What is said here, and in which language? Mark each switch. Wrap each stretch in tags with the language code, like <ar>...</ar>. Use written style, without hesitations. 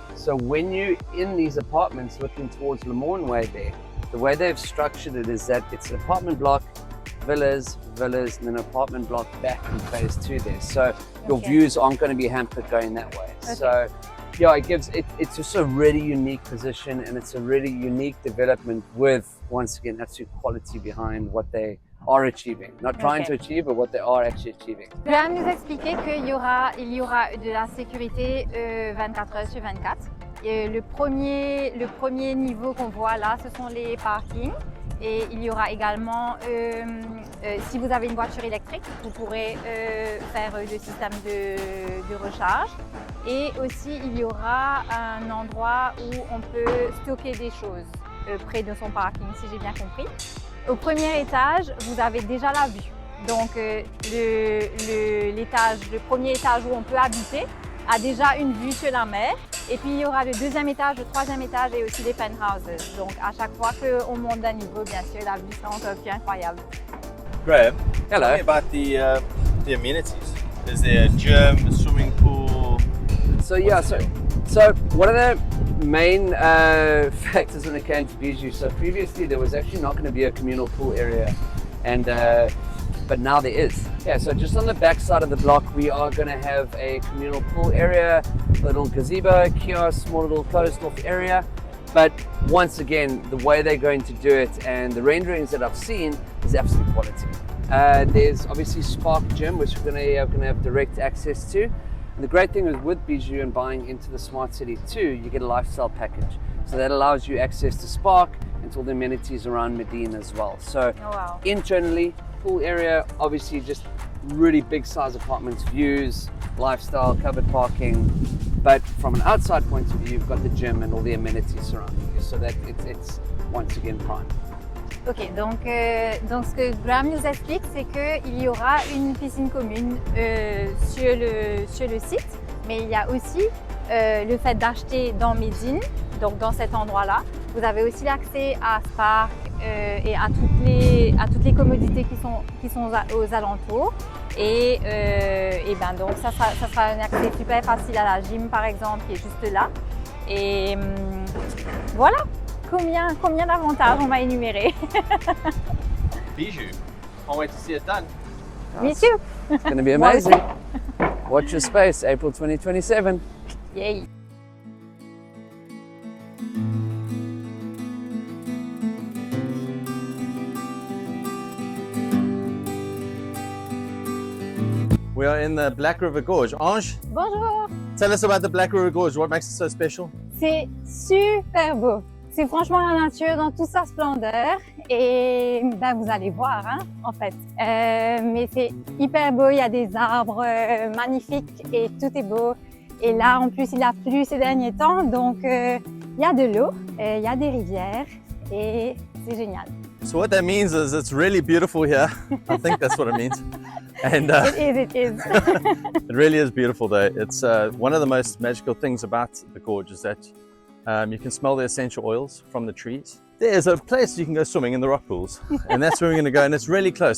<en>So when you're in these apartments looking towards Le Morne Way there, the way they've structured it is that it's an apartment block, villas, and then an apartment block back in phase 2 there. So your views aren't going to be hampered going that way. Okay. So yeah, it's just a really unique position and it's a really unique development with, once again, absolute quality behind what they are achieving. Not trying to achieve, but what they are actually achieving.</en> <fr>Graham nous expliquait qu'il y aura de la sécurité 24 heures sur 24. Et le premier niveau qu'on voit là, ce sont les parkings. Et il y aura également, si vous avez une voiture électrique, vous pourrez faire le système de recharge. Et aussi, il y aura un endroit où on peut stocker des choses près de son parking, si j'ai bien compris. Au premier étage, vous avez déjà la vue. Donc, le premier étage où on peut habiter a déjà une vue sur la mer. Et puis, il y aura le deuxième étage, le troisième étage et aussi les penthouses. Donc, à chaque fois qu'on monte d'un niveau, bien sûr, la vue sera encore plus incroyable.</fr> <en>Graham, hello. Tell me about the amenities. Is there a gym, a swimming pool? So yeah, so one of the main factors when it came to Bijou, so previously there was actually not going to be a communal pool area, and but now there is. Yeah, so just on the back side of the block, we are going to have a communal pool area, a little gazebo, kiosk, small little closed off area. But once again, the way they're going to do it and the renderings that I've seen is absolute quality. There's obviously Spark Gym, which we're going to have direct access to. And the great thing is with Bijou and buying into the smart city too, you get a lifestyle package. So that allows you access to Spark and to all the amenities around Medina as well. So internally, pool area, obviously just really big size apartments, views, lifestyle, covered parking. But from an outside point of view, you've got the gym and all the amenities surrounding you. So that it's once again prime.</en> <fr>Ok, donc ce que Graham nous explique, c'est qu'il y aura une piscine commune sur le site, mais il y a aussi le fait d'acheter dans Médine, donc dans cet endroit-là. Vous avez aussi l'accès à Spark et à toutes les commodités qui sont aux alentours. Et ben donc ça sera un accès super facile à la gym par exemple, qui est juste là. Et Voilà, combien d'avantages on va énumérer.</fr> <en>Bijou. Can't wait to see it done. Me too. It's going to be amazing. Watch your space, April 2027. Yay. We are in the Black River Gorge. Ange,</en> <fr>Bonjour.</fr> <en>tell us about the Black River Gorge. What makes it so special?</en> <fr>C'est super beau. C'est franchement la nature dans toute sa splendeur et ben, vous allez voir hein, en fait. Mais c'est hyper beau, il y a des arbres magnifiques et tout est beau. Et là en plus il a plu ces derniers temps donc il y a de l'eau, il y a des rivières et c'est génial.</fr> <en>So what that means is it's really beautiful here. I think that's what it means. And It is. it really is beautiful though. It's one of the most magical things about the gorge is that you can smell the essential oils from the trees. There's a place you can go swimming in the rock pools, and that's where we're going to go, and it's really close.</en>